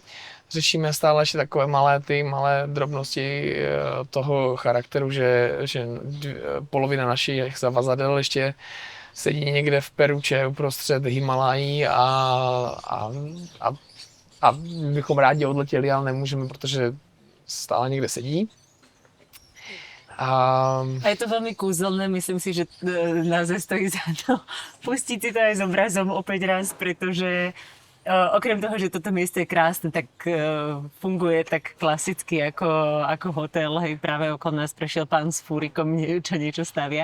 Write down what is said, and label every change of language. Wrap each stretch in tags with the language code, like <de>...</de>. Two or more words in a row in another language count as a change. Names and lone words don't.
<cs>Řešíme stále ještě takové malé drobnosti toho charakteru, že polovina našich zavazadel ještě sedí někde v Peruče uprostřed Himalají a bychom rádi odletěli, ale nemůžeme, protože stále někde sedí.</cs> <sk>A je to veľmi kúzelné, myslím si, že naozaj stojí za to pustiť si to aj s obrazom opäť raz, pretože okrem toho, že toto miesto je krásne, tak funguje tak klasicky ako hotel. Hej, práve okolo nás prešiel pán s fúrikom, čo niečo stavia.</sk>